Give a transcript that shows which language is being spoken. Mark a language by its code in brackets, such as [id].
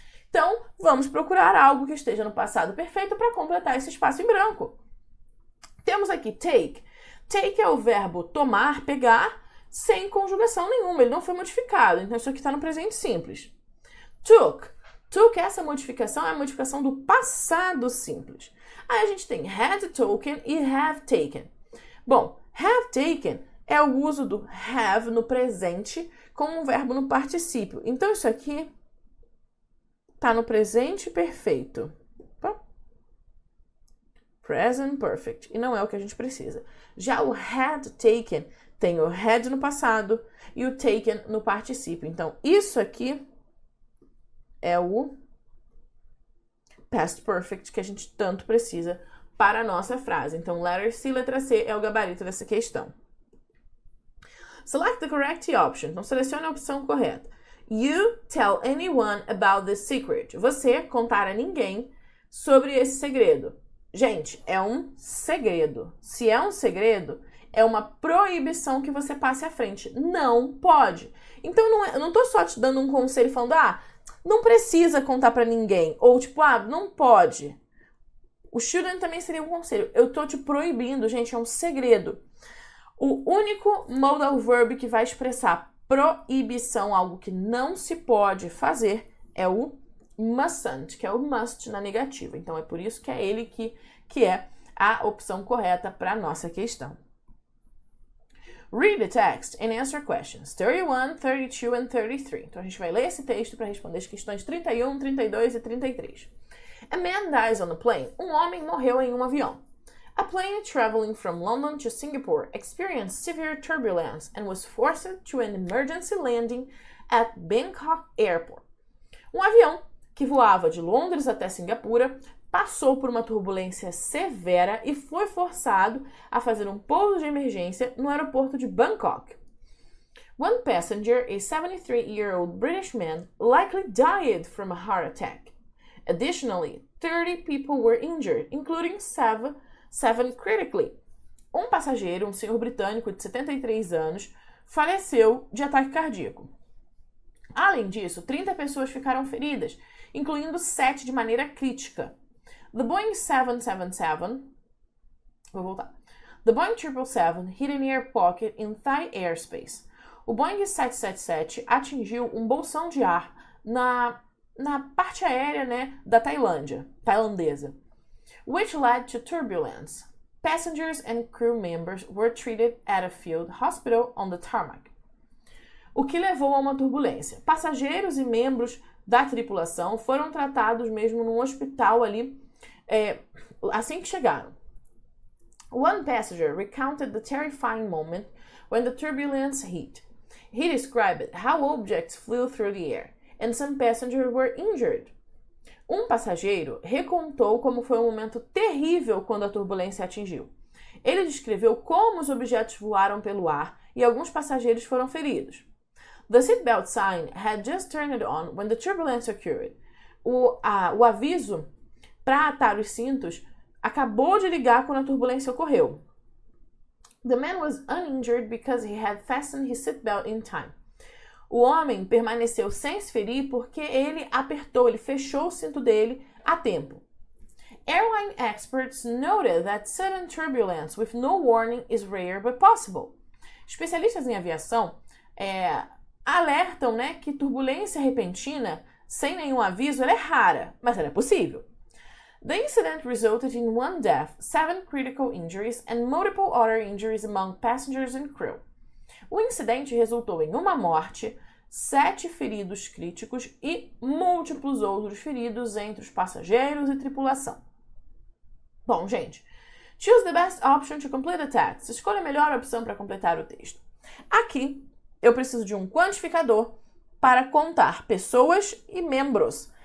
[pt] Então, vamos procurar algo que esteja no passado perfeito para completar esse espaço em branco. Temos aqui take. Take é o verbo tomar, pegar, sem conjugação nenhuma. Ele não foi modificado. Então, isso aqui está no presente simples. Took. Took, essa modificação é a modificação do passado simples. Aí a gente tem had taken e have taken. Bom, have taken é o uso do have no presente como um verbo no particípio. Então, isso aqui está no presente perfeito. Opa. Present perfect. E não é o que a gente precisa. Já o had taken tem o had no passado e o taken no particípio. Então, isso aqui é o past perfect que a gente tanto precisa para a nossa frase. Então, letter C, letra C é o gabarito dessa questão. [en] Select the correct option. [pt] Então, selecione a opção correta. [en] You tell anyone about the secret. [pt] Você contar a ninguém sobre esse segredo. Gente, é um segredo. Se é um segredo, é uma proibição que você passe à frente. Não pode. Então, eu não tô só te dando um conselho falando, não precisa contar pra ninguém. Ou tipo, não pode. O shouldn't também seria um conselho. Eu tô te proibindo, gente, é um segredo. O único modal verb que vai expressar proibição, algo que não se pode fazer, é o mustn't, que é o must na negativa. Então, é por isso que é ele que é a opção correta para a nossa questão. [en] Read the text and answer questions 31, 32 and 33. [pt] Então, a gente vai ler esse texto para responder as questões 31, 32 e 33. [en] A man dies on a plane. [pt] Um homem morreu em um avião. [en] A plane traveling from London to Singapore experienced severe turbulence and was forced to an emergency landing at Bangkok Airport. [pt] Um avião que voava de Londres até Singapura passou por uma turbulência severa e foi forçado a fazer um pouso de emergência no aeroporto de Bangkok. [en] One passenger, a 73-year-old British man, likely died from a heart attack. Additionally, 30 people were injured, including seven critically. [pt] Um passageiro, um senhor britânico de 73 anos, faleceu de ataque cardíaco. Além disso, 30 pessoas ficaram feridas, incluindo 7 de maneira crítica. [en] The Boeing 777, The Boeing 777 hit an air pocket in Thai airspace. [pt] o Boeing 777 atingiu um bolsão de ar na parte aérea, né, da tailandesa, [en] which led to turbulence. Passengers and crew members were treated at a field hospital on the tarmac. [pt] O que levou a uma turbulência. Passageiros e membros da tripulação foram tratados mesmo num hospital ali, assim que chegaram. [en] One passenger recounted the terrifying moment when the turbulence hit. He described how objects flew through the air, and some passengers were injured. [pt] Um passageiro recontou como foi um momento terrível quando a turbulência atingiu. Ele descreveu como os objetos voaram pelo ar e alguns passageiros foram feridos. [en] The seatbelt sign had just turned on when the turbulence occurred. [pt] O aviso para atar os cintos acabou de ligar quando a turbulência ocorreu. [en] The man was uninjured because he had fastened his seatbelt in time. [pt] O homem permaneceu sem se ferir porque ele fechou o cinto dele a tempo. [en] Airline experts noted that sudden turbulence with no warning is rare but possible. [pt] Especialistas em aviação alertam, né, que turbulência repentina sem nenhum aviso é rara, mas ela é possível. [en] The incident resulted in one death, 7 critical injuries, and multiple other injuries among passengers and crew. [pt] O incidente resultou em uma morte, 7 feridos críticos e múltiplos outros feridos entre os passageiros e tripulação. Bom, gente, [en] choose the best option to complete the text. [pt] Escolha a melhor opção para completar o texto. Aqui, eu preciso de um quantificador para contar pessoas e membros.